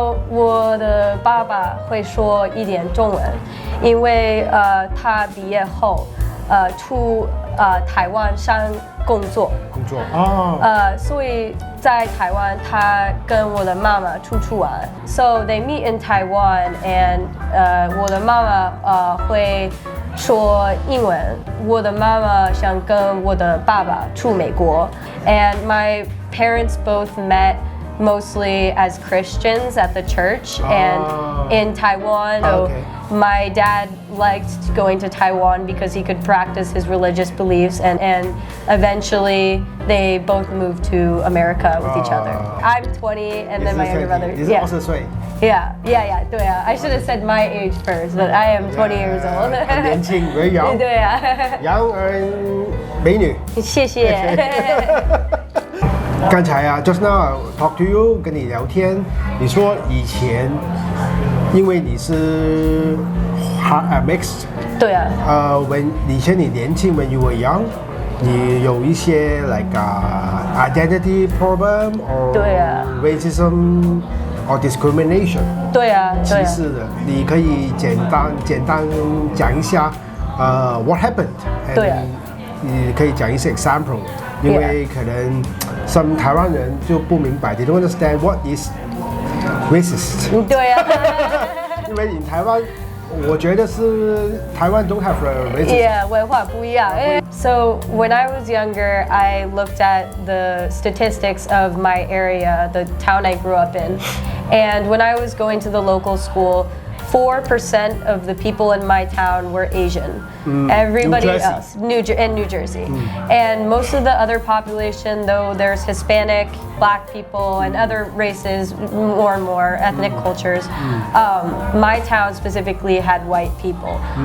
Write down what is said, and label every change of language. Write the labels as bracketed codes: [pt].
[zh] 我的爸爸会说一点中文，因为他毕业后去台湾上工作哦，所以在台湾他跟我的妈妈出去玩 ， [en] so they meet in Taiwan and [zh] 我的妈妈会说英文，我的妈妈想跟我的爸爸去美国 ， [en] and my parents both met mostly as Christians at the church and in Taiwan. So my dad liked going to Taiwan because he could practice his religious beliefs and eventually they both moved to America with each other. I'm 20 and then my younger brother. Yeah. Yeah. [zh] 对啊 [en] I should have said my age first, but I am 20 years old. [zh] 年轻 [en] very young. [zh] 对啊 [en] young and [zh] 美女。谢谢。刚才啊 ， [en] just now talk to you， [zh] 跟你聊天，你说以前因为你是mixed，对啊。以前你年轻 [en] when you were young， [zh] 你有一些 [en] like identity problem or [zh] 对啊 [en] racism or discrimination， [zh] 对啊，歧视的，你可以简单讲一下 [en] what happened， [zh] 对啊，你可以讲一些 example， 因为可能some 台湾人就不明白 ， [en] they don't understand what is racist。 [zh] 对啊，因为台湾，我觉得是台湾 [en] don't have racism。 Yeah， [zh] 文化不一样。 [en] So when I was younger, I looked at the statistics of my area, the town I grew up in, and when I was going to the local school, 4% of the people in my town were Asian. Everybody else, New Jersey. And most of the other population, though there's Hispanic, Black people, and other races, more and more ethnic cultures, my town specifically had white people.